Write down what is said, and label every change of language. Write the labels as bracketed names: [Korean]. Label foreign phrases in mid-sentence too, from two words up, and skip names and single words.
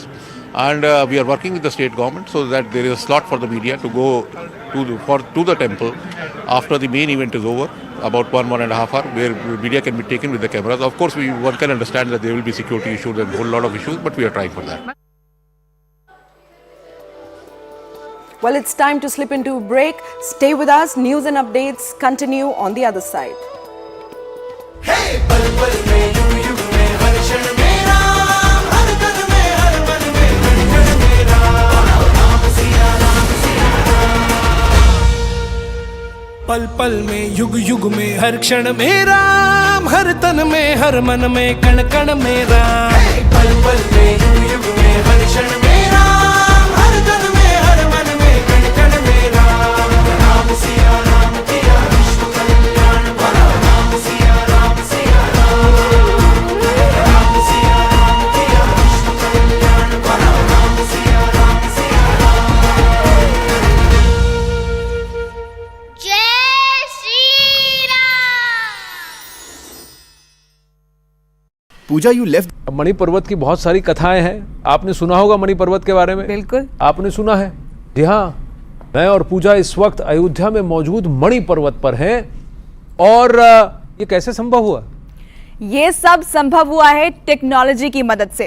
[English] And we are working with the state government so that there is a slot for the media to go to the temple after the main event is over, about 1.5 hours, where media can be taken with the cameras. Of course, one can understand that there will be security issues and a whole lot of issues, but we are trying for that. Well, it's time to slip into a break. Stay with us. News and updates continue on the other side. [Hindi] हे, पल पल में, युग युग में, हर क्षण में राम, हर तन में, हर मन में, कण कण में राम, राम सिया राम. पल पल में युग युग में हर क्षण में राम, हर तन में हर मन में कण कण में राम. पल पल में युग युग में हर क्षण में राम, हर तन में हर मन में कण कण में राम. राम सिया राम किया विश्व कल्याण भला, राम सिया राम राम. राम सिया राम किया विश्व कल्याण भला, राम सिया राम राम. जय श्री राम. [English] Pooja you left. [Hindi] मणि पर्वत की बहुत सारी कथाएं हैं, आपने सुना होगा मणि पर्वत के बारे में. बिल्कुल आपने सुना है. जी हाँ, मैं और पूजा इस वक्त अयोध्या में मौजूद मणि पर्वत पर हैं. और ये कैसे संभव हुआ? ये सब संभव हुआ है टेक्नोलॉजी की मदद से.